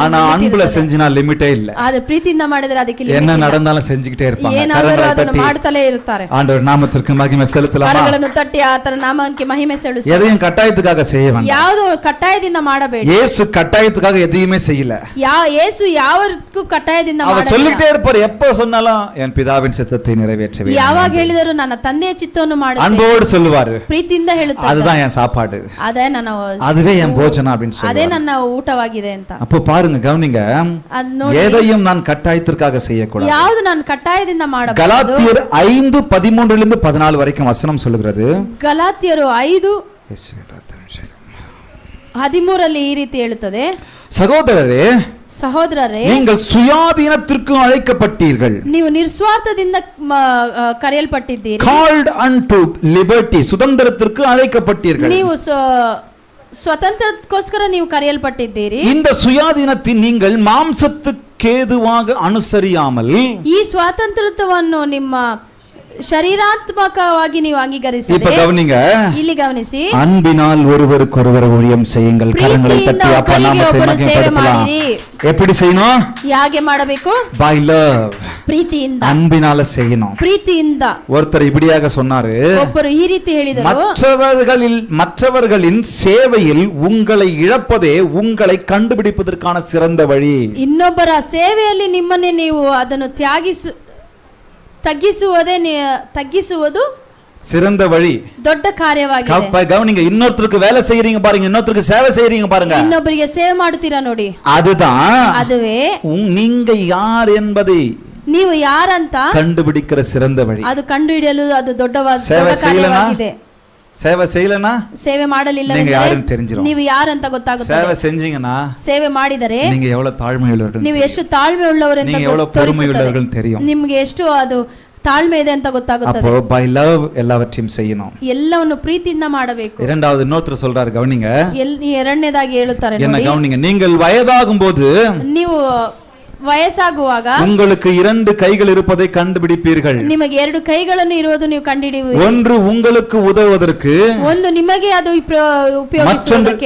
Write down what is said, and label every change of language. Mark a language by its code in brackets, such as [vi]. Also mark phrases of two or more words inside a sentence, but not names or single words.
[ta] ஆனா அன்புல செஞ்சனா லிமிட்டே இல்ல. [kn] ಆದ್ರೆ ಪ್ರೀತಿಯಿಂದ ಮಾಡಿದರೆ ಅದಕ್ಕೆ ಲಿಮಿಟ್ [ta] என்ன [kn] ಇಲ್ಲ. [ta] நடந்தாலும் செஞ்சுக்கிட்டே இருப்பாங்க. [kn] ಏನಾದರೂ ಅದನ್ನು ಮಾಡುತ್ತಲೇ ಇರುತ್ತಾರೆ. [ta] ஆண்டவர் நாமத்திற்கு மகிமை செலுத்தலாமா? [kn] ಕರಗಳನ್ನು ತಟ್ಟಿ ಆತನ ನಾಮಕ್ಕೆ ಮಹಿಮೆ ಸಲ್ಲಿಸು. [ta] எதையும் கட்டாயத்துக்காக செய்ய வேண்டாம். [kn] ಯಾವುದು ಕಟಾಯದಿಂದ ಮಾಡಬೇಡಿ. [ta] இயேசு கட்டாயத்துக்காக எதையுமே செய்யல. [kn] ಯೇಸು ಯಾವತ್ತೂ ಕಟಾಯದಿಂದ [ta] அவர் [kn] ಮಾಡಲಿಲ್ಲ. [ta] சொல்லிட்டே இருப்பார், எப்ப சொன்னாலும் என் பிதாவின் சித்தத்தை நிறைவேற்றவே. [kn] ಯಾವಾಗ ಹೇಳಿದರೂ ನನ್ನ ತಂದೆಯ ಚಿತ್ತವನ್ನು ಮಾಡುತ್ತೇನೆ. [ta] அன்போடு சொல்லுவாரு. [kn] ಪ್ರೀತಿಯಿಂದ ಹೇಳುತ್ತಾರೆ. [ta] அதுதான் என் சாப்பாடு, [kn] ಅದೇ ನನ್ನ, [ta] அதுவே என் போஜனம் அப்படின்னு [kn] ಅದೇ [ta] சொல்லுவாரு. [kn] ನನ್ನ ಊಟವಾಗಿದೆ ಅಂತ. [ta] அப்போ பாருங்க, கவனிங்க, [kn] ಅದ್ ನೋಡಿ, [ta] எதையும் நான் கட்டாயத்திற்காக செய்யக்கூடாது. [kn] ಯಾವುದು ನಾನು ಕಟಾಯದಿಂದ ಮಾಡಬಹುದು. [ta] கலாத்தியர் 5:13 14 வரைக்கும் வசனம் சொல்லுகிறது. [kn] ಗಲಾತ್ಯರು 5:13 ಈ ರೀತಿ ಹೇಳುತ್ತದೆ, [ta] சகோதரரே, [kn] ಸಹೋದರರೇ, [ta] நீங்கள் சுயாதீனத்திற்கு அழைக்கப்பட்டீர்கள். [kn] ನೀವು ನಿಸ್ವಾರ್ಥದಿಂದ ಕರೆಯಲ್ಪಟ್ಟಿದ್ದೀರಿ. [en] called unto liberty, [ta] சுதந்திரத்திற்கு அழைக்கப்பட்டீர்கள். [kn] ನೀವು ಸ್ವತಂತ್ರಕ್ಕೋಸ್ಕರ ನೀವು ಕರೆಯಲ್ಪಟ್ಟಿದ್ದೀರಿ. [ta] இந்த சுயாதீனத்தை நீங்கள் மாம்சத்துக்கேதுவாக அனுசரியாமல், [kn] ಈ ಸ್ವಾತಂತ್ರ್ಯವನ್ನು ನಿಮ್ಮ ಶರೀರಾತ್ಮಕವಾಗಿ ನೀವು ಅಂಗೀಕರಿಸಿ. [ta] இப்ப கவனிங்க, [kn] ಇಲ್ಲಿ ಗಮನಿಸಿ, [ta] அன்பினால் ஒருவருக்கொருவர் ஊழியம் செய்யுங்கள், கரங்களை தட்டி அப்பா நாமத்தை மகிமைப்படுத்தலாம். எப்படி செய்யணும்? [kn] ಹೇಗೆ ಮಾಡಬೇಕು? [en] by love, [kn] ಪ್ರೀತಿಯಿಂದ, [ta] அன்பினால செய்யணும். [kn] ಪ್ರೀತಿಯಿಂದ. [ta] ஒருத்தர் இப்படியாக சொன்னாரு, [kn] ಒಬ್ಬರು ಈ ರೀತಿ ಹೇಳಿದರು, [ta] மற்றவர்களின் சேவையில் உங்களை இழப்பதே உங்களை கண்டுபிடிப்பதற்கான சிறந்த வழி. [kn] ಇನ್ನೊಬ್ಬರ ಸೇವೆಯಲ್ಲಿ ನಿಮ್ಮನ್ನೇ ನೀವು ಅದನ್ನು ತಗ್ಗಿಸುವುದು [ta] சிறந்த வழி, [kn] ದೊಡ್ಡ ಕಾರ್ಯವಾಗಿದೆ. [ta] கவனிங்க, இன்னொருத்தருக்கு வேலை செய்யறீங்க பாருங்க, இன்னொருத்தருக்கு சேவை செய்யறீங்க பாருங்க, [kn] ಇನ್ನೊಬ್ಬರಿಗೆ ಸೇವೆ ಮಾಡುತ್ತೀರಾ ನೋಡಿ, [ta] அதுவே நீங்க யார் என்பதை [kn] ನೀವು ಯಾರಂತ [ta] கண்டுபிடிக்கிற சிறந்த வழி. [kn] ಅದು ಕಂಡುಹಿಡಿಯಲು ಅದು ದೊಡ್ಡ ಕಾರ್ಯವಾಗಿದೆ. [ta] சேவை செய்யலனா, [kn] ಸೇವೆ ಮಾಡಲಿಲ್ಲ [ta] நீங்க யாருன்னு தெரிஞ்சிரும். [kn] ನೀವು ಯಾರಂತ ಗೊತ್ತಾಗುತ್ತದೆ. [ta] சேவை செஞ்சீங்கன்னா, [kn] ಸೇವೆ ಮಾಡಿದರೆ [ta] நீங்க எவ்வளவு தாழ்மை உள்ளவர்கள், [kn] ನೀವು ಎಷ್ಟು ತಾಳ್ಮೆ ಉಳ್ಳವರು ಅಂತ [ta] நீங்க எவ்வளவு பொறுமை உள்ளவர்கள் தெரியும். [kn] ನಿಮಗೆ ಎಷ್ಟು ಅದು ತಾಳ್ಮೆ ಇದೆ ಅಂತ ಗೊತ್ತಾಗುತ್ತದೆ. [ta] அப்போ [en] by love [ta] எல்லாவற்றையும் செய்யணும். [kn] ಎಲ್ಲವನ್ನು ಪ್ರೀತಿಯಿಂದ ಮಾಡಬೇಕು. [ta] இரண்டாவது இன்னொருத்தர் சொல்றாரு, கவனிங்க, [kn] ಎರಡನೇದಾಗಿ ಹೇಳುತ್ತಾರೆ [ta] என்ன [kn] ನೋಡಿ, [ta] கவனிங்க, நீங்கள் வயதாகும் போது [kn] ನೀವು ವಯಸ್ಸಾಗುವಾಗ [ta] உங்களுக்கு 2 கைகள் இருப்பதை கண்டுபிடிப்பீர்கள். [kn] ನಿಮಗೆ 2 ಕೈಗಳನ್ನು ಇರುವುದು ನೀವು ಕಂಡುಹಿಡಿಯುವಿರಿ. [ta] ஒன்று உங்களுக்கு உதவுவதற்கு, [kn] ಒಂದು ನಿಮಗೆ ಅದು ಉಪಯೋಗಿಸುವುದಕ್ಕೆ,